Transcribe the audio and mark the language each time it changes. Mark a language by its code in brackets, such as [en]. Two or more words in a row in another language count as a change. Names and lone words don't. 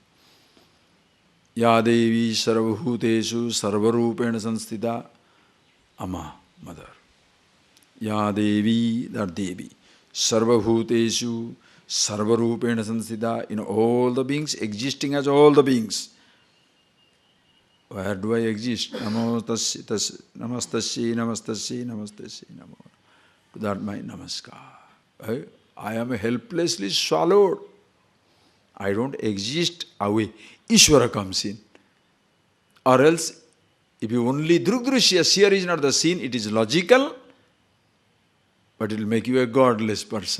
[sa] Ya Devi Sarvabhuteshu Sarvarupena Sanstita. [en] Ama, Mother. [sa] Ya Devi, [en] that Devi. [sa] Sarvabhuteshu Sarvarupena Sanstita. [en] In all the beings, existing as all the beings. Where do I exist? [sa] Namastasya, namastasya, namastasya, namastasya, namo. [en] To that my namaskar. I am helplessly swallowed. I don't exist away. Ishvara comes in. Or else, if you only drugdrishya, seer is not the seen, it is logical, but it will make you a godless person.